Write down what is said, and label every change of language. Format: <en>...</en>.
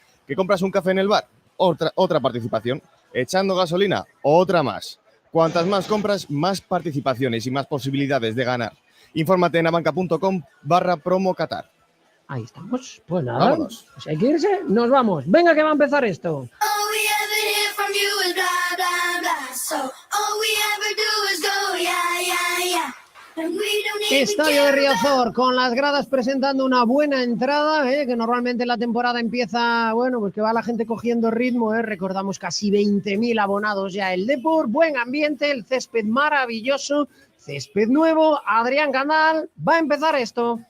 <es>Que compras un café en el bar, otra participación. Echando gasolina, otra más. Cuantas más compras, más participaciones y más posibilidades de ganar. Infórmate en abanca.com/promo Qatar. Ahí estamos. Pues nada, Vámonos. pues hay que irse, nos vamos. Venga que va a empezar esto.</es> <en>All we ever hear from you is blah, blah, blah. So all we ever do is go, yeah, yeah, yeah. And we don't even</en> <es>Estadio de</es> <en>care</en> <es>Riazor, con las gradas presentando una buena entrada, que normalmente la temporada empieza, bueno, pues que va la gente cogiendo ritmo, recordamos casi 20.000 abonados ya el Depor, buen ambiente, el césped maravilloso, césped nuevo, Adrián Canal, va a empezar esto.</es>